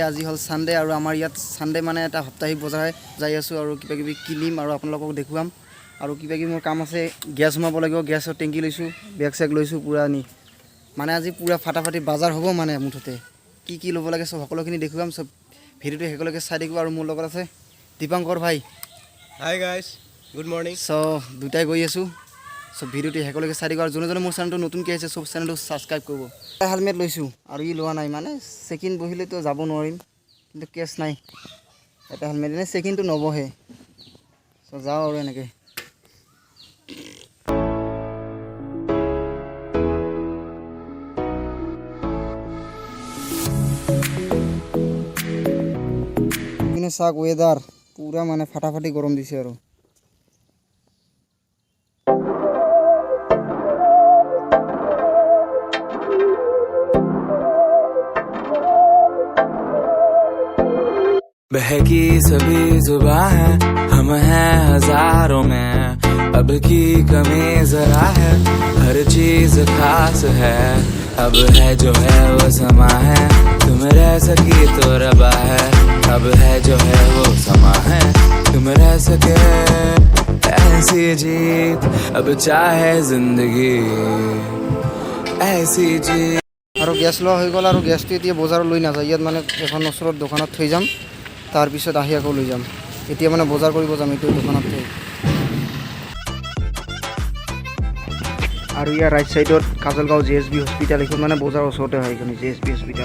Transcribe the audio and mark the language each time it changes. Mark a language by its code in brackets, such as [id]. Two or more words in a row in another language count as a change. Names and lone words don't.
[as] আজি হল সানডে আৰু আমাৰ ইয়াত সানডে মানে এটা সপ্তাহিক বজাৰ যাই আছো আৰু কিবা কিবি কিনিম আৰু আপোনালোকক দেখুৱাম আৰু কিবা কিবি মোৰ কাম আছে। গ্যাস সোমাব লাগিব, গ্যাসৰ টেংকি লৈছো, বেগ চেগ লৈছো পুৰা নি মানে আজি পুৰা ফাটাফাটি বজাৰ হ'ব মানে মুঠতে কি কি ল'ব লাগে সব সকলোখিনি দেখুৱাম। সব ভিডিঅ'টো সকলোকে চাই দেখিব আৰু মোৰ লগত আছে দীপাংকৰ ভাই। [en] Hi guys, good morning. [as] সো দুটাই গৈ আছো। সব ভিডিওটি সকলোকে চাই দিব আৰু যোনে মোৰ চেনেলটো নতুনকৈ আহিছে সব চেনেলটো সাবস্ক্ৰাইব কৰিব। হেলমেট লৈছোঁ আৰু ই লোৱা নাই মানে চেকিন বহিলেতো যাব নোৱাৰিম, কিন্তু কেছ নাই। এটা হেলমেট এনে চেকিনটো নবহে। চ' যাওঁ আৰু এনেকৈ। কিন্তু চাওক ৱেডাৰ পুৰা মানে ফাটাফাটি গৰম দিছে আৰু [hi] बहकी सभी जुबां है, हम हैं हजारों में, अब की कमी जरा है, हर चीज खास है, अब है जो है वो समा है, तुम रह सकी तो रबा है, अब है जो है वो समा है, तुम रह सके ऐसी जीत, अब चाहे जिंदगी ऐसी जीत। [as] আৰু গেছ লোৱা হৈ গ'ল আৰু গেছটো এতিয়া বজাৰত লৈ নাযায়, ইয়াত মানে এখন ওচৰত দোকানত থৈ যাম, তাৰপিছত আহি আকৌ লৈ যাম। এতিয়া মানে বজাৰ কৰিব যাম এইটো দোকানত থৈ। আৰু ইয়াৰ ৰাইট চাইডত কাজলগাঁও JSB হস্পিটেল, এইখন মানে বজাৰৰ ওচৰতে হয় এইখন JSB হস্পিটেল।